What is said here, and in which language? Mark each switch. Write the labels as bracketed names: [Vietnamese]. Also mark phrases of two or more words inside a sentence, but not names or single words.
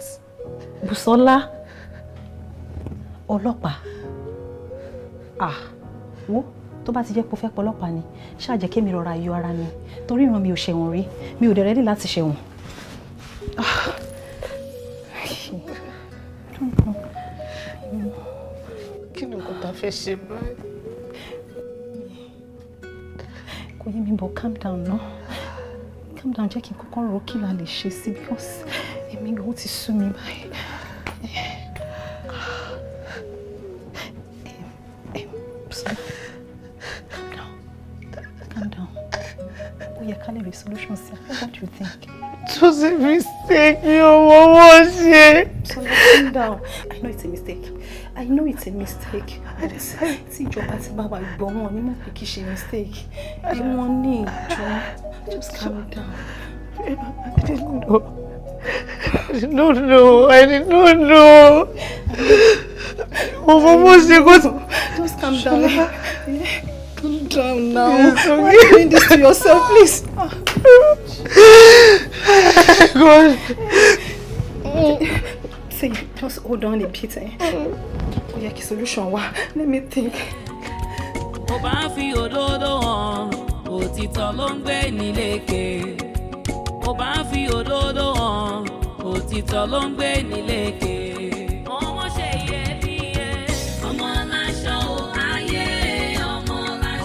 [Yoruba] Bùsọ́lá ọlọ́pàá wo tó bá ti jẹ́ pé o fẹ́ pọlọ́pàá ni ṣáà jẹ́ kémi rọra yọ ara mi torí ìran mi ò ṣẹ̀wọ̀n rí mi ò dẹ̀ rẹ́dí láti ṣẹ̀wọ̀n. kí ni nǹkan tá a fẹ́ ṣe báyìí. kò yé mi bọ̀ [English] calm down [Yoruba] ná [English] calm down [Yoruba] jẹ́ kí n kọ́kọ́ rò kí la lè ṣe sí because èmi gan ó ti sú mi báyìí. [English] Calm down. [Yoruba] Ó yẹ ká lè rí solution sí. [English] What do you think? It was a mistake. What was it? So calm down. I know it's a mistake. I know it's a mistake. [Yoruba] Tí ìjọba ti bá wa gbọ́ wọn ní mọ̀ pé kì í ṣe mistake. Bí wọ́n ní ìjọ. [English] Just calm down. I didn't know. I did not know. I did not know. Just calm down. Calm down now. Why are you doing this to yourself, please? God. Say, just hold on a bit. Oh, yeah, solution. Let me think. [Yoruba] Ó bá ń fi òdodo hàn, òtítọ́ ló ń gbé ní lékè. Ó bá ń fi òdodo hàn, òtítọ́ ló ń gbé ní lékè. Ọmọ ṣe iyebíye, ọmọ láṣọ ayé, ọmọ láṣọ.